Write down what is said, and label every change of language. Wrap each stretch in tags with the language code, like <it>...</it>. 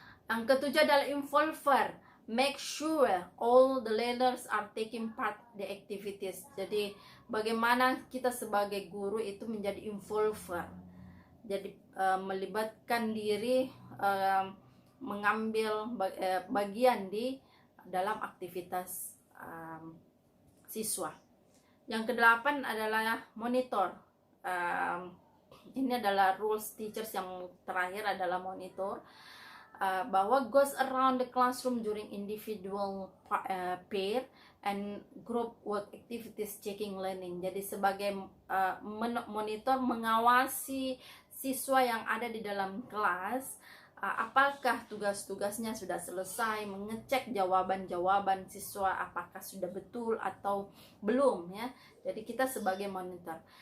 <id>Yang ketujuh adalah involver.</id> <en>Make sure all the learners are taking part the activities.</en> <id>Jadi bagaimana kita sebagai guru itu menjadi involver. Jadi melibatkan diri, mengambil bagian di dalam aktivitas siswa. Yang kedelapan adalah monitor. Ini adalah rules teachers yang terakhir adalah monitor. Bahwa</id> <en>goes around the classroom during individual pair and group work activities checking learning.</en> <id>Jadi sebagai monitor, mengawasi siswa yang ada di dalam kelas, apakah tugas-tugasnya sudah selesai, mengecek jawaban-jawaban siswa apakah sudah betul atau belum ya. Jadi kita sebagai monitor.</id>